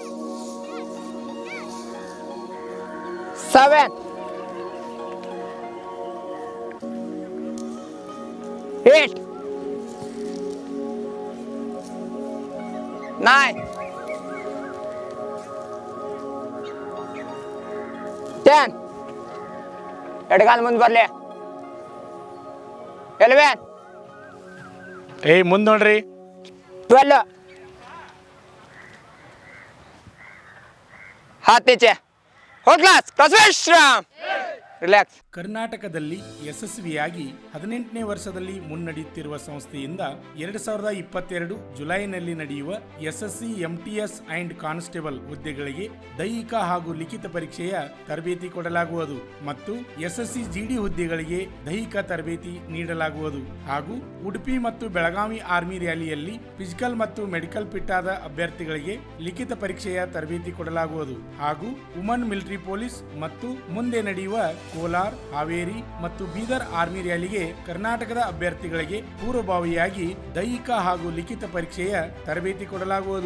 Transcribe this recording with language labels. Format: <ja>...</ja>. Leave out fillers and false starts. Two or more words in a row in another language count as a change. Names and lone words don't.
<kn>7 8 9 10 ಎಡಗಾಲ ಮುಂದೆ ಬರ್ಲಿ. 11 ಮುಂದ್ ನೋಡ್ರಿ.</kn> <mr>12 हातीचे हो क्लास विश्राम.</mr> <kn>ರಿಲ್ಯಾಕ್ಸ್. ಕರ್ನಾಟಕದಲ್ಲಿ ಯಶಸ್ವಿಯಾಗಿ 18ನೇ ವರ್ಷದಲ್ಲಿ ಮುನ್ನಡೆಯುತ್ತಿರುವ ಸಂಸ್ಥೆಯಿಂದ 2022 ಜುಲೈನಲ್ಲಿ ನಡೆಯುವ</kn> <en>SSC MTS and constable</en> <kn>ಹುದ್ದೆಗಳಿಗೆ ದೈಹಿಕ ಹಾಗೂ ಲಿಖಿತ ಪರೀಕ್ಷೆಯ ತರಬೇತಿ ಕೊಡಲಾಗುವುದು ಮತ್ತು</kn> <en>SSC GD</en> <kn>ಹುದ್ದೆಗಳಿಗೆ ದೈಹಿಕ ತರಬೇತಿ ನೀಡಲಾಗುವುದು ಹಾಗೂ ಉಡುಪಿ ಮತ್ತು ಬೆಳಗಾವಿ ಆರ್ಮಿ ರ್ಯಾಲಿಯಲ್ಲಿ ಫಿಸಿಕಲ್ ಮತ್ತು</kn> <en>medical fit</en> <kn>ಆದ ಅಭ್ಯರ್ಥಿಗಳಿಗೆ ಲಿಖಿತ ಪರೀಕ್ಷೆಯ ತರಬೇತಿ ಕೊಡಲಾಗುವುದು ಹಾಗೂ</kn> <en>woman military police</en> <kn>ಮತ್ತು ಮುಂದೆ ನಡೆಯುವ ಕೋಲಾರ್, ಹಾವೇರಿ ಮತ್ತು ಬೀದರ್ ಆರ್ಮಿ ರ್ಯಾಲಿಗೆ ಕರ್ನಾಟಕದ ಅಭ್ಯರ್ಥಿಗಳಿಗೆ ಪೂರ್ವಭಾವಿಯಾಗಿ ದೈಹಿಕ ಹಾಗೂ ಲಿಖಿತ ಪರೀಕ್ಷೆಯ ತರಬೇತಿ ಕೊಡಲಾಗುವುದು.</kn>